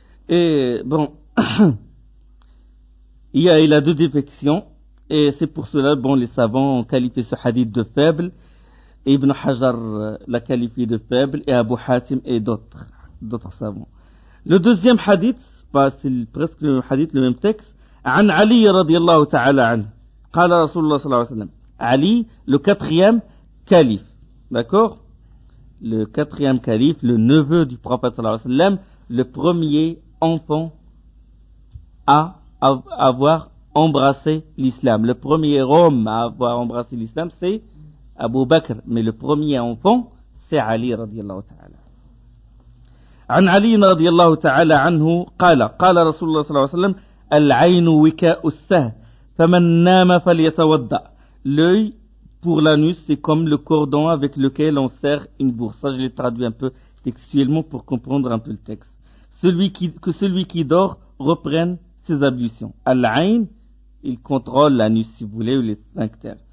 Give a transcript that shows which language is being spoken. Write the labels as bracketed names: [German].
[French] Et bon, il a deux défections, et c'est pour cela, les savants ont qualifié ce hadith de faible. Ibn Hajar l'a qualifié de faible, et Abu Hatim et d'autres savants. Le deuxième hadith, c'est presque le hadith, le même texte. [Arabic] عن علي رضي الله تعالى عنه قال رسول الله صلى الله عليه وسلم. [French] Ali, le quatrième calife, d'accord, le quatrième calife, le neveu du prophète [Arabic] sallallahu alayhi wa sallam, [French] le premier enfant à avoir embrassé l'islam. Le premier homme à avoir embrassé l'islam, c'est Abu Bakr, mais le premier enfant, c'est Ali [Arabic] radiallahu ta'ala. عن علي رضي الله تعالى عنه قال رسول الله صلى الله عليه وسلم العين وكاء السهم فمن نام فليتوضأ. [French] L'œil pour l'anus, c'est comme le cordon avec lequel on serre une bourse. Ça, je l'ai traduit un peu textuellement pour comprendre un peu le texte. Que celui qui dort reprenne ses ablutions. Al-ayn, il contrôle l'anus, si vous voulez, ou les sphincters.